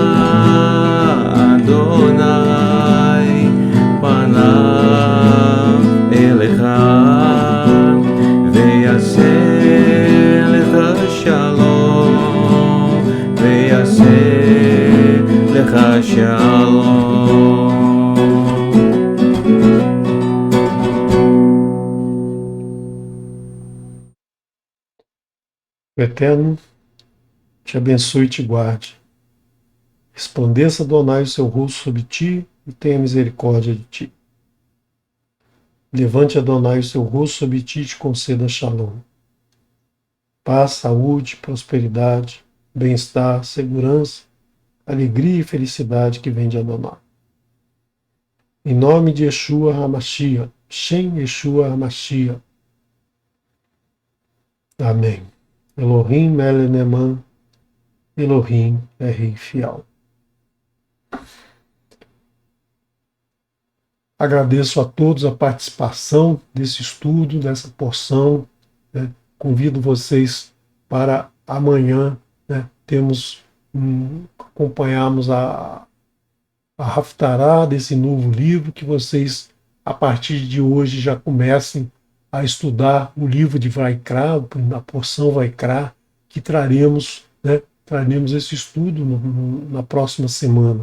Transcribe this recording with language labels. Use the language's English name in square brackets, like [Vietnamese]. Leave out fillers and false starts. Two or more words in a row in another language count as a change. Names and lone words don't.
[Hebrew] אדוני פניו אליך ויעשה לך שלום ויעשה לך שלום. [Portuguese] O Eterno te abençoe e te guarde. Resplandeça, Adonai, o seu rosto sobre ti e tenha misericórdia de ti. Levante, Adonai, o seu rosto sobre ti e te conceda shalom. Paz, saúde, prosperidade, bem-estar, segurança, alegria e felicidade que vem de Adonai. Em nome de Yeshua HaMashiach, Shem Yeshua HaMashiach. Amém. [Hebrew] אלוהים מלך נאמן, [Portuguese] Elohim é Rei Fiel. Agradeço a todos a participação desse estudo, dessa porção. Convido vocês para amanhã, acompanharmos a Haftará desse novo livro, que vocês, a partir de hoje, já comecem a estudar o livro de Vaikra, a porção Vaikra, que traremos esse estudo na próxima semana.